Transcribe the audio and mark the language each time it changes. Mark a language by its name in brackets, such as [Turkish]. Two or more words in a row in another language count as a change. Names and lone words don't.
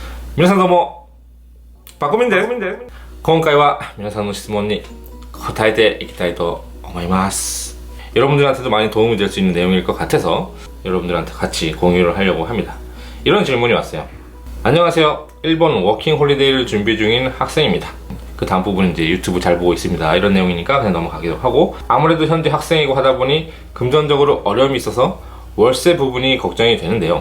[Japanese] 皆さんどうもパコミンです。今回は皆さんの質問に答えていきたいと思います。 [Korean] 여러분들한테도 많이 도움이 될 수 있는 내용일 것 같아서 여러분들한테 같이 공유를 하려고 합니다. 이런 질문이 왔어요. 안녕하세요. 일본 워킹 홀리데이를 준비 중인 학생입니다. 그 다음 부분은 이제 유튜브 잘 보고 있습니다. 이런 내용이니까 그냥 넘어가기도 하고, 아무래도 현재 학생이고 하다 보니 금전적으로 어려움이 있어서 월세 부분이 걱정이 되는데요.